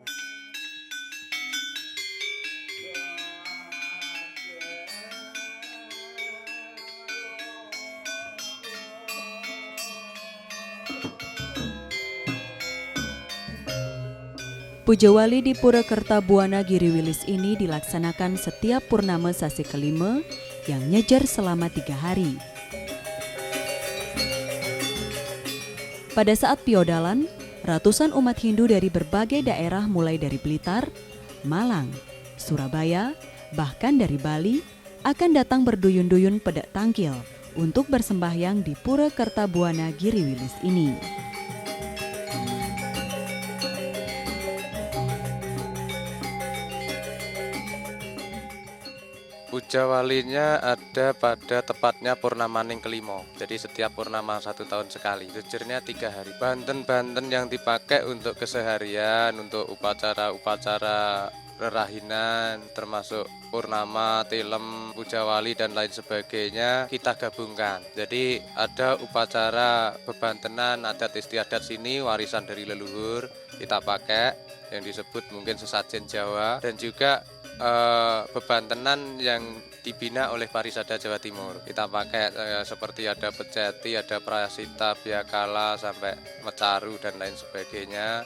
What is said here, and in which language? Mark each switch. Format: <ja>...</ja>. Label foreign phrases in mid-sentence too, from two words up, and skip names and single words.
<id>Puja Wali di Pura Kertabuana Giriwilis ini dilaksanakan setiap purnama sasi kelima yang nyejar selama 3 hari. Pada saat piodalan, ratusan umat Hindu dari berbagai daerah mulai dari Blitar, Malang, Surabaya, bahkan dari Bali akan datang berduyun-duyun</id> <ban>pedak tangkil</ban> <id>untuk bersembahyang di Pura Kertabuana Giriwilis ini. Puja walinya ada pada tepatnya purnamaning kelima. Jadi setiap purnama 1 tahun sekali. Jujurnya 3 hari. Banten-banten yang dipakai untuk keseharian, untuk upacara-upacara rerahinan, termasuk purnama, tilem, puja wali dan lain sebagainya kita gabungkan. Jadi ada upacara bebantenan, adat istiadat sini, warisan dari leluhur kita pakai yang disebut mungkin sesajen Jawa, dan juga bebantenan yang dibina oleh Parisada Jawa Timur. Kita pakai seperti ada peceti, ada prasita, biakala, sampai mecaru dan lain sebagainya.</id>